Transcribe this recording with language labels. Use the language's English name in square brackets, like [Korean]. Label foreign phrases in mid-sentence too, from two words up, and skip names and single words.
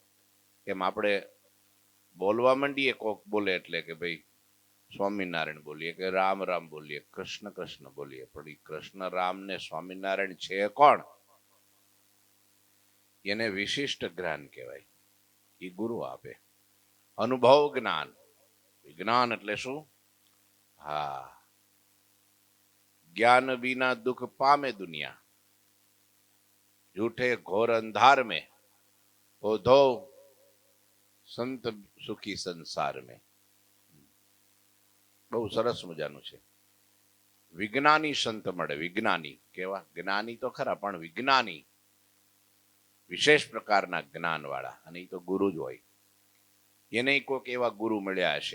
[Gujarati] કેમ આપણે બોલવા માંડીએ, કોક બોલે એટલે કે ભાઈ સ્વામિનારાયણ બોલીએ, કે રામ રામ બોલીએ, કૃષ્ણ કૃષ્ણ બોલીએ, પણ એ કૃષ્ણ રામ ને સ્વામિનારાયણ છે કોણ? એને વિશિષ્ટ જ્ઞાન કહેવાય. એ ગુરુ આપે. અનુભવ જ્ઞાન, વિજ્ઞાન એટલે શું? હા, [Hindi] ज्ञान बिना दुख पामे दुनिया, झूठे घोर अंधार में ओधो संत सुखी संसार में. [Gujarati] બહુ સરસ મજાનું છે. વિજ્ઞાની સંત મળે. વિજ્ઞાની કેવા? જ્ઞાની તો ખરા, પણ વિજ્ઞાની, વિશેષ પ્રકારના જ્ઞાન વાળા, અને એ તો ગુરુ જ હોય. એને કોઈક એવા ગુરુ મળ્યા હશે.